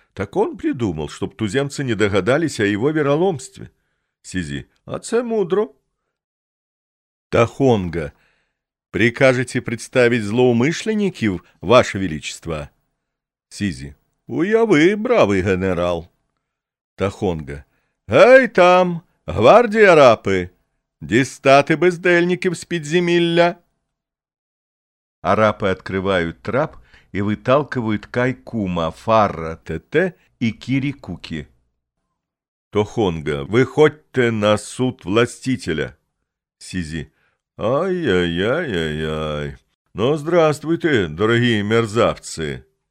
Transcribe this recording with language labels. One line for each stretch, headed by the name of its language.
Russian: «Так он придумал, чтоб туземцы не догадались о его вероломстве». Сизи.
Ukrainian: «А це мудро».
Russian: «Тохонга, прикажете представить злоумышленников, ваше величество?» Сизи. «Уяви, бравый генерал». Тохонга.
Ukrainian: «Гей там, гвардія арапи, дістати бездельників з-підземілля».
Russian: Арапы открывают трап и выталкивают Кайкума, Фарра, Тете и Кирикуки. Тохонга, выходьте на суд властителя. Сизи, ай-яй-яй-яй-яй. Ну, здравствуйте, дорогие мерзавцы.